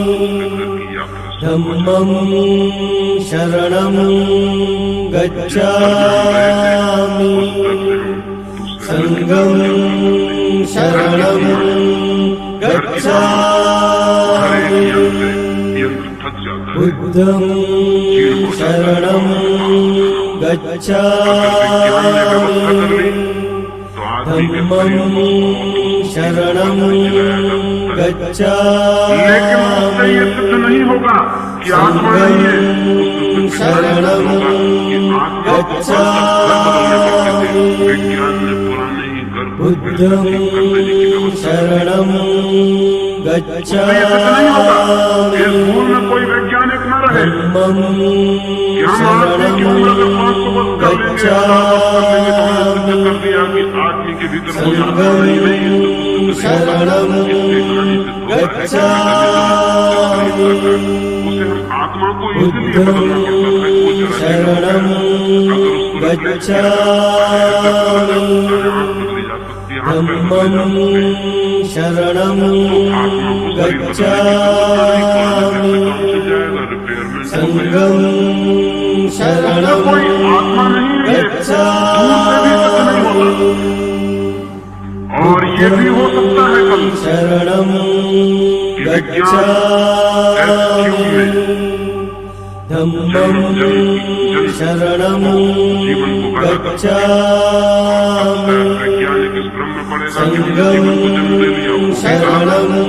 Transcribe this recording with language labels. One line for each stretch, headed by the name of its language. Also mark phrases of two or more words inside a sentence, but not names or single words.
Pali: धम्मं शरणं गच्छामि संघं शरणं गच्छामि बुद्धं शरणं गच्छामि धम्मं शरणं गच्छामि
Hindi: नहीं होगा कि आत्मा नहीं है,
Pali: शरणं गच्छामि
Hindi: विज्ञान ने पुराने ही गर्भ
Pali: बुद्धं शरणं गच्छामि
Hindi: भूल में कोई वैज्ञानिक न रहे।
Pali: धम्मं शरणं गच्छामि
Hindi: कर दिया कि आदमी के भीतर
Pali: संघं शरणं गच्छामि
Hindi: उसे हम आत्मा को इसलिए
Pali: बुद्धं
Hindi: बदलना पड़ता है
Pali: शरणं गच्छामि धम्मं शरणं गच्छामि संघं शरणं गच्छामि
Hindi: और ये भी हो सकता है कल
Pali: शरणं गच्छामि धम्मं शरणं गच्छामि संघं शरणं